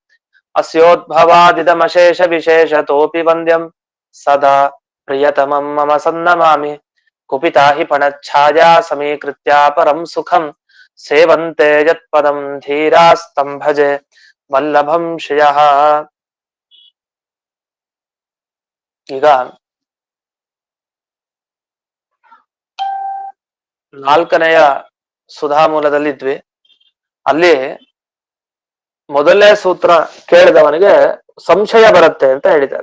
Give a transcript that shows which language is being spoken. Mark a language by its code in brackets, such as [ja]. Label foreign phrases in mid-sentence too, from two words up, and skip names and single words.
[sa] अस्योद्भवादिदमशेषविशेषतोऽपि वन्द्यं सदा प्रियतमं मम सन्नमामि कुपिता हि फणच्छाया समीकृत्या परं सुखं सेवन्ते यत्पदं धीरास्तं भजे वल्लभं श्रियः। [kn] ಈಗ ನಾಲ್ಕನೆಯ ಸುಧಾಮೂಲದಲ್ಲಿದ್ವಿ. ಅಲ್ಲಿ ಮೊದಲನೇ ಸೂತ್ರ ಕೇಳಿದವನಿಗೆ ಸಂಶಯ ಬರುತ್ತೆ ಅಂತ ಹೇಳಿದ್ದಾರೆ.